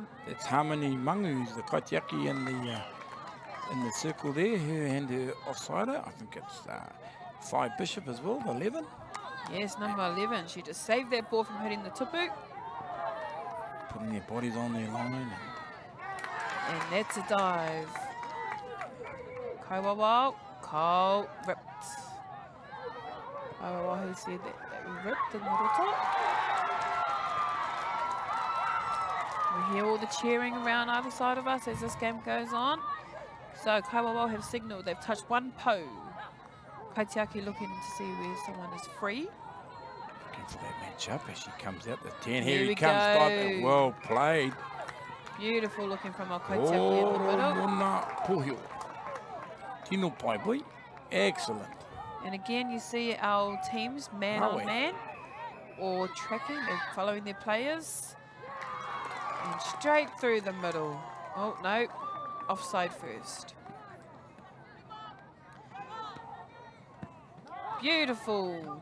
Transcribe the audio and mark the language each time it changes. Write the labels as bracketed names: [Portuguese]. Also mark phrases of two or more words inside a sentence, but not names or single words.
[English] It's Harmony Mangu, who's the kaitiaki in the circle there, her and her offsider. I think it's 5 Bishop as well, 11. Yes, number 11. She just saved that ball from hitting the tipu. putting their bodies on their line. And that's a dive. Kaiwawa, Kau ripped. Arawa who said that they ripped in the Rotorua. We hear all the cheering around either side of us as this game goes on. So Kaiwawa have signalled they've touched one po. Kaitiaki looking to see where someone is free. Looking for that match-up as she comes out the 10. Here Here we he comes, go. Stipe. Well played. Beautiful looking from our Kaitiaki in the middle. Mona Pohio. [Māori] Tino pai [English] boy. Excellent. And again, you see our teams man on man or tracking, they're following their players. And straight through the middle. Oh, no, offside first. Beautiful.